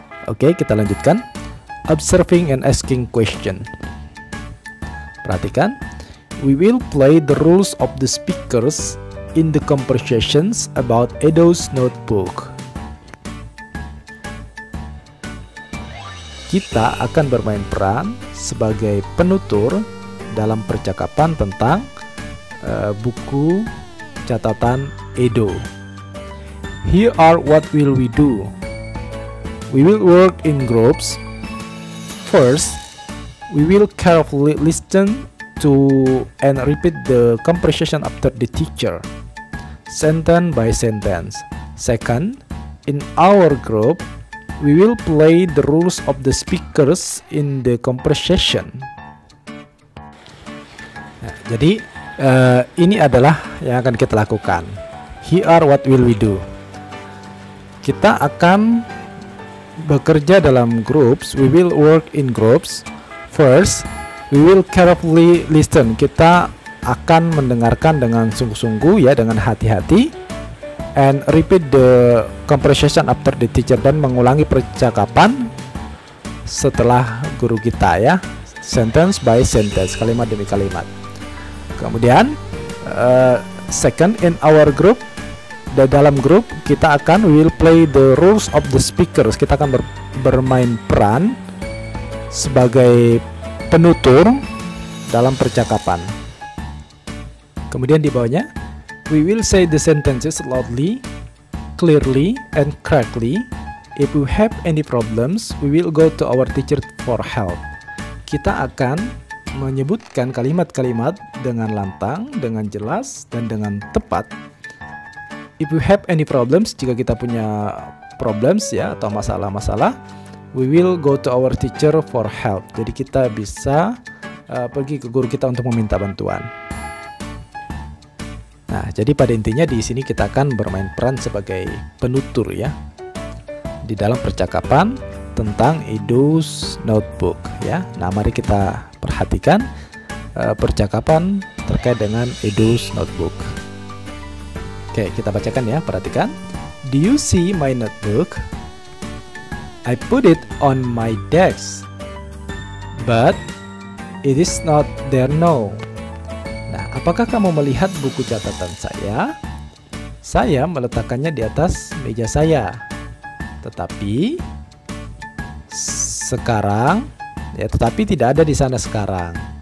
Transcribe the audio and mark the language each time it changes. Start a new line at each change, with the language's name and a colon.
Indonesian: Oke, kita lanjutkan.
English: Observing and asking question.
Indonesian: Perhatikan,
English: we will play the rules of the speakers in the conversations about Edo's notebook.
Indonesian: Kita akan bermain peran sebagai penutur dalam percakapan tentang buku catatan Edo.
English: Here are what will we do. We will work in groups. First, we will carefully listen to and repeat the conversation after the teacher, sentence by sentence. Second, in our group, we will play the rules of the speakers in the conversation.
Indonesian: Nah, jadi ini adalah yang akan kita lakukan.
English: Here are what will we do.
Indonesian: Kita akan bekerja dalam groups.
English: We will work in groups. First, we will carefully listen.
Indonesian: Kita akan mendengarkan dengan sungguh-sungguh, ya, dengan hati-hati.
English: And repeat the conversation after the teacher,
Indonesian: dan mengulangi percakapan setelah guru kita,
English: ya, sentence by sentence,
Indonesian: kalimat demi kalimat. Kemudian
English: second, in our group,
Indonesian: dalam grup kita akan
English: we will play the rules of the speakers.
Indonesian: Kita akan bermain peran sebagai penutur dalam percakapan. Kemudian di bawahnya,
English: we will say the sentences loudly, clearly, and correctly. If we have any problems, we will go to our teacher for help.
Indonesian: Kita akan menyebutkan kalimat-kalimat dengan lantang, dengan jelas, dan dengan tepat.
English: If we have any problems,
Indonesian: jika kita punya problems,
English: ya,
Indonesian: atau masalah-masalah,
English: we will go to our teacher for help.
Indonesian: Jadi kita bisa pergi ke guru kita untuk meminta bantuan. Nah, jadi pada intinya di sini kita akan bermain peran sebagai penutur, ya, di dalam percakapan tentang Edo's notebook, ya. Nah, mari kita perhatikan percakapan terkait dengan Edo's notebook. Oke, kita bacakan, ya, perhatikan.
English: Do you see my notebook? I put it on my desk, but it is not there now.
Indonesian: Nah, apakah kamu melihat buku catatan saya? Saya meletakkannya di atas meja saya, tetapi sekarang, ya, tetapi tidak ada di sana sekarang.